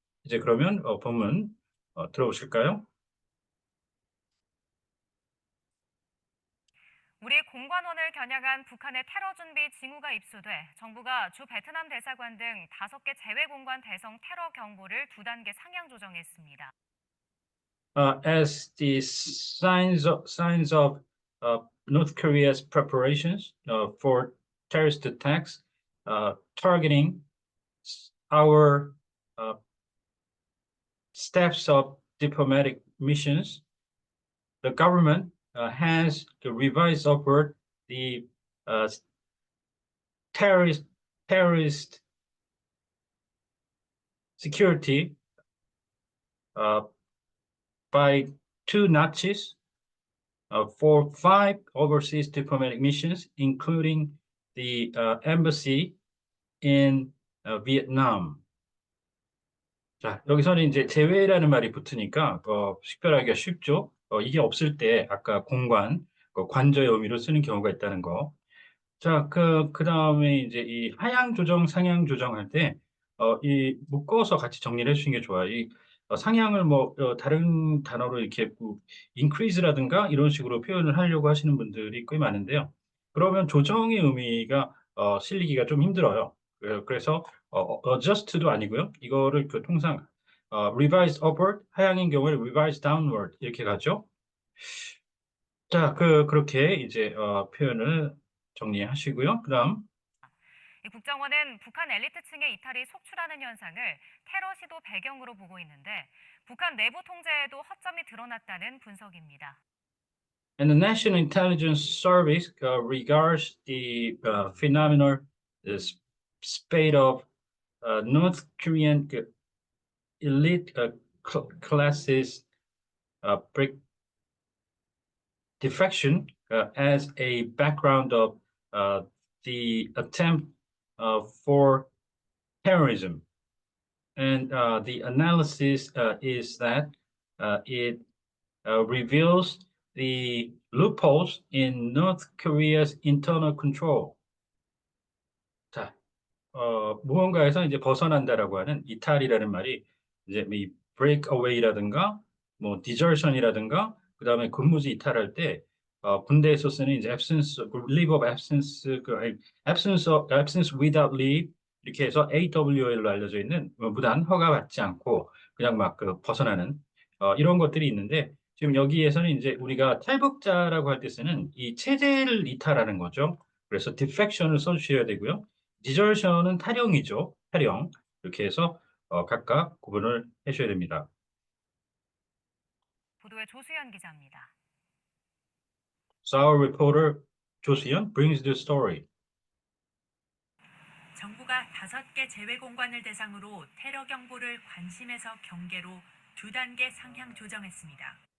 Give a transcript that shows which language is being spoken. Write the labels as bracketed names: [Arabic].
[Korean] 이제 그러면 본문 들어보실까요? 우리 공관원을 겨냥한 북한의 테러 준비 징후가 입수돼 정부가 주 베트남 대사관 등 5개 제외 공관 대성 테러 경보를 2단계 상향 조정했습니다. [English] As the signs of North Korea's preparations for terrorist attacks targeting our uh, steps of diplomatic missions, the government has revised upward the uh, terrorist terrorist security uh, by 2 notches for 5 overseas diplomatic missions, including the embassy in Vietnam. [Korean] 자, 여기서는 이제 제외라는 말이 붙으니까 식별하기가 쉽죠. 이게 없을 때 아까 공관, 관저의 의미로 쓰는 경우가 있다는 거. 자, 그 다음에 이제 이 하향 조정, 상향 조정할 때, 이 묶어서 같이 정리를 해주시는 게 좋아요. 이 상향을 뭐, 다른 단어로 이렇게 뭐 increase라든가 이런 식으로 표현을 하려고 하시는 분들이 꽤 많은데요. 그러면 조정의 의미가 실리기가 좀 힘들어요. 그래서 adjust도 아니고요. 이거를 그 통상 [English] revise upward, [Korean] 하향인 경우에 [English] revise downward [Korean] 이렇게 가죠. 자, 그렇게 이제 표현을 정리하시고요. 그다음 이 국정원은 북한 엘리트층의 이탈이 속출하는 현상을 테러 시도 배경으로 보고 있는데 북한 내부 통제에도 허점이 드러났다는 분석입니다. [English] and the National Intelligence Service regards the phenomenal spate of North Korean elite classes break defection as a background of uh, the attempt for terrorism. And the analysis is that it reveals the loopholes in North Korea's internal control. [Korean] 자, 무언가에서 이제 벗어난다라고 하는 이탈이라는 말이 이제 이 [English] break away [Korean] 라든가 뭐 desertion이라든가 그다음에 근무지 이탈할 때 군대에서 쓰는 이제 absence, [English] leave of absence, absence without leave [Korean] 이렇게 해서 AWL로 알려져 있는 무단 허가받지 않고 그냥 막 그 벗어나는 이런 것들이 있는데 지금 여기에서는 이제 우리가 탈북자라고 할 때 쓰는 이 체제를 이탈하는 거죠. 그래서 defection을 써주셔야 되고요. 디저션은 탈영이죠. 탈영. 이렇게 해서 각각 구분을 해줘야 됩니다. 보도의 조수연 기자입니다. [English] So our reporter 조수연 brings the story. [Korean] 정부가 5개 재외 공관을 대상으로 테러 경보를 관심에서 경계로 2단계 상향 조정했습니다.